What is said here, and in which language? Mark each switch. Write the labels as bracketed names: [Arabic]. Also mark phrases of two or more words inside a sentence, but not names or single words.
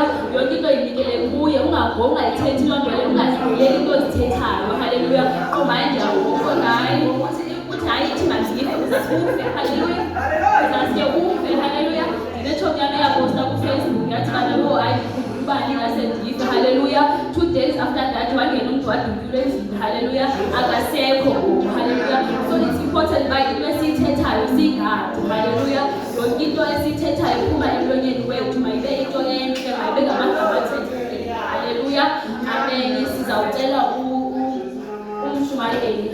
[Xhosa] Yonke into uyinikele kuye. Ungabhoka ungayithethi loo nto leyo, ungazibuyeli into ozithethayo. Haleluya. Umaye ndiyabhoka naye uthi hayi ithi mandife uzasiufe. Haleluya. Uzasiye ufe. Haleluya. Ndinetshomi yami eyaposta kuFacebook yathi kaloku hayi ubani ngasendife. Haleluya. [English] 2 days after that [Xhosa] wangena umuntu wadutyulwa endlini. Haleluya. Akasekho. Haleluya. [English] So it's important [Xhosa] uba into esiyithethayo siyingadi. Haleluya. Yonke into esiyithethayo iphuma emlonyeni wethu mayibe into entle, mayibe ngamagama athethekile. Haleluya. Amen. Sizawucela uMshumayeli.